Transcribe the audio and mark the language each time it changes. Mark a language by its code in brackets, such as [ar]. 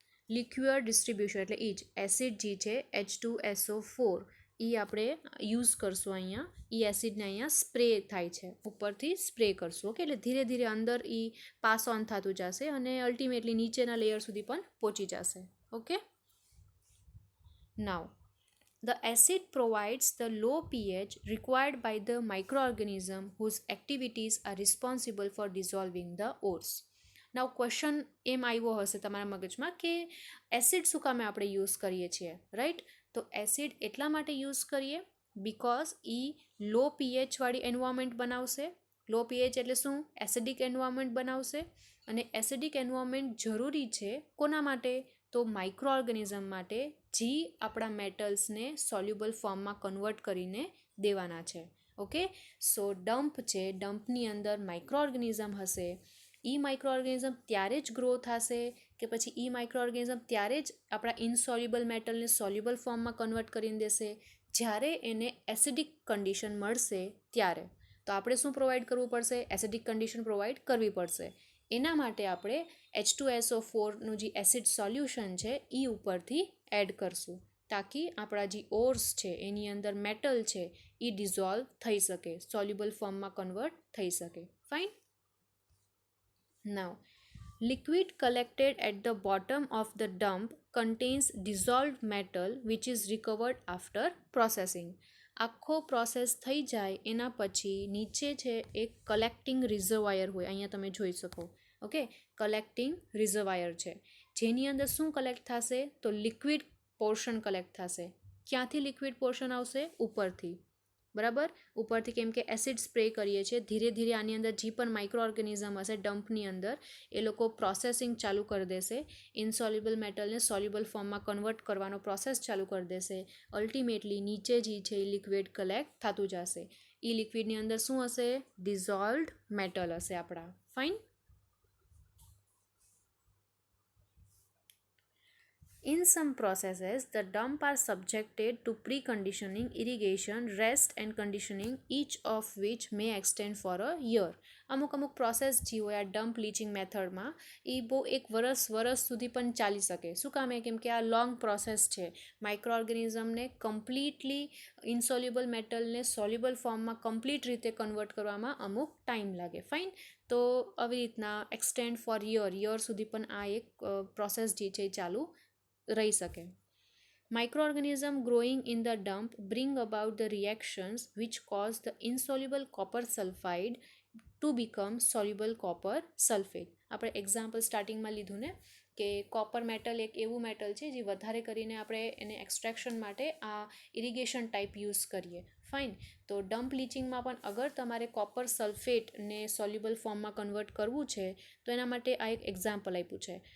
[gu] Liquid distribution એટલે એ જ acid જે છે H2SO4 એ આપણે યુઝ કરશું અહીંયા. એ એસિડને અહીંયા સ્પ્રે થાય છે, ઉપરથી સ્પ્રે કરશું. ઓકે, એટલે ધીરે ધીરે અંદર એ પાસ ઓન થતું જશે અને અલ્ટિમેટલી નીચેના લેયર સુધી પણ પહોંચી જશે. [en] Okay, now the acid provides the low pH required by the microorganism whose activities are responsible for dissolving the ores. [gu] Now question એમ આવ્યો હશે તમારા મગજમાં કે એસિડ શું કામે આપણે યુઝ કરીએ છીએ, રાઈટ? તો એસિડ એટલા માટે યુઝ કરીએ બિકોઝ એ લો પીએચવાળી એન્વાયરમેન્ટ બનાવશે. લો પીએચ એટલે શું? એસિડિક એન્વાયરમેન્ટ બનાવશે. અને એસિડિક એન્વાયરમેન્ટ જરૂરી છે કોના માટે? તો માઇક્રો ઓર્ગેનિઝમ માટે, જે આપણા મેટલ્સને સોલ્યુબલ ફોર્મમાં કન્વર્ટ કરીને દેવાના છે. ઓકે, સો ડમ્પ છે, ડમ્પની અંદર માઇક્રો ઓર્ગેનિઝમ હશે. એ માઇક્રો ઓર્ગેનિઝમ ત્યારે જ ગ્રો થશે કે પછી એ માઇક્રો ઓર્ગેનિઝમ ત્યારે જ આપણા ઇનસોલ્યુબલ મેટલને સોલ્યુબલ ફોર્મમાં કન્વર્ટ કરીને દેશે જ્યારે એને એસિડિક કન્ડિશન મળશે ત્યારે. તો આપણે શું પ્રોવાઈડ કરવું પડશે? એસિડિક કન્ડિશન પ્રોવાઈડ કરવી પડશે. એના માટે આપણે H2SO4નું જે એસિડ સોલ્યુશન છે એ ઉપરથી એડ કરશું તાકી આપણા જે ઓર્સ છે એની અંદર મેટલ છે એ ડિઝોલ્વ થઈ શકે, સોલ્યુબલ ફોર્મમાં કન્વર્ટ થઈ શકે. Fine. [en] Now, liquid collected at the bottom of the dump contains dissolved metal which is recovered after processing. [gu] આખો પ્રોસેસ થઈ જાય એના પછી નીચે છે એક કલેક્ટિંગ રિઝર્વાયર હોય, અહીંયા તમે જોઈ શકો. ઓકે, કલેક્ટિંગ રિઝર્વાયર છે જેની અંદર શું કલેક્ટ થશે? તો લિક્વિડ પોર્શન કલેક્ટ થશે. ક્યાંથી લિક્વિડ પોર્શન આવશે? ઉપરથી. બરાબર, ઉપરથી, કેમ કે એસિડ સ્પ્રે કરીએ છીએ, ધીરે ધીરે આની અંદર જે પણ માઇક્રો ઓર્ગેનિઝમ હશે ડમ્પની અંદર એ લોકો પ્રોસેસિંગ ચાલુ કરી દેશે, ઇનસોલ્યુબલ મેટલને સોલ્યુબલ ફોર્મમાં કન્વર્ટ કરવાનો પ્રોસેસ ચાલુ કરી દેશે. અલ્ટિમેટલી નીચે જે છે એ લિક્વિડ કલેક્ટ થતું જશે. એ લિક્વિડની અંદર શું હશે? ડિઝોલ્વડ મેટલ હશે આપણા. Fine. [en] In some processes, the dump are subjected to preconditioning, irrigation, rest and conditioning, each of which may extend for a year. [gu] અમુક પ્રોસેસ જે હોય આ ડમ્પ લીચિંગ મેથડમાં એ બહુ એક વર્ષ સુધી પણ ચાલી શકે. શું કામે? કેમ કે આ લોંગ પ્રોસેસ છે. માઇક્રો ઓર્ગેનિઝમને કમ્પ્લીટલી ઇનસોલ્યુબલ મેટલને સોલ્યુબલ ફોર્મમાં કમ્પ્લીટ રીતે કન્વર્ટ કરવામાં અમુક ટાઈમ લાગે. ફાઇન. તો આવી રીતના એક્સટેન્ડ ફોર યર સુધી પણ આ એક પ્રોસેસ જે છે એ ચાલુ રહી શકે. [en] Microorganisms growing in the dump bring about the reactions which cause the insoluble copper sulfide to become soluble copper sulfate. [gu] આપણે એક્ઝામ્પલ સ્ટાર્ટિંગમાં લીધું ને કે કોપર મેટલ એક એવું મેટલ છે જે વધારે કરીને આપણે એને એક્સટ્રેક્શન માટે આ ઇરિગેશન ટાઈપ યુઝ કરીએ. ફાઇન. તો ડમ્પ લીચિંગમાં પણ અગર તમારે કોપર સલ્ફેટને સોલ્યુબલ ફોર્મમાં કન્વર્ટ કરવું છે તો એના માટે આ એક એક્ઝામ્પલ આપ્યું છે.